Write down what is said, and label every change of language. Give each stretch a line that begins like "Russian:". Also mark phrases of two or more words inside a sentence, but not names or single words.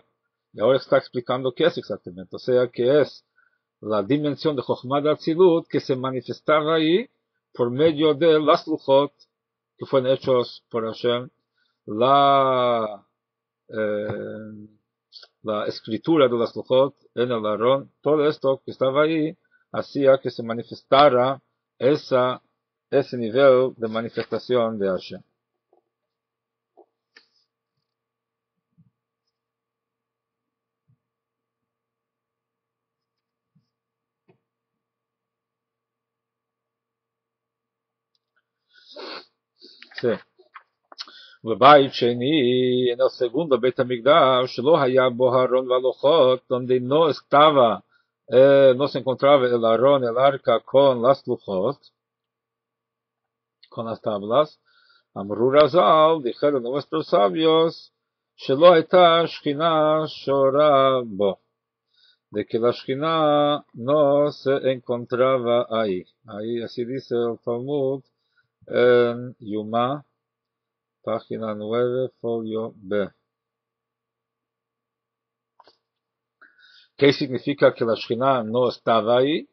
Spanish: Y ahora está explicando qué es exactamente, o sea, que es la dimensión de Chokhmah de Atzilut que se manifestaba ahí por medio de las Luchot que fueron hechos por Hashem, la escritura de las Luchot en el Aarón, todo esto que estaba ahí hacía que se manifestara ese nivel de manifestación de Hashem. Sí.
Hebrew: בבית שני,
Spanish: en el segundo Beit HaMikdash,
Hebrew: שלא היה בו הארון והלוחות,
Spanish: donde no se encontraba el Aarón, el arca con las luchot, con las tablas,
Hebrew: אמרו רז"ל,
Spanish: dijeron nuestros sabios,
Hebrew: שלא הייתה שכינה שורה בו,
Spanish: de que la Shekhinah no se encontraba ahí. Ahí así dice el Talmud en Yuma, página 9, folio B. ¿Qué significa que la Shekhinah no estaba ahí?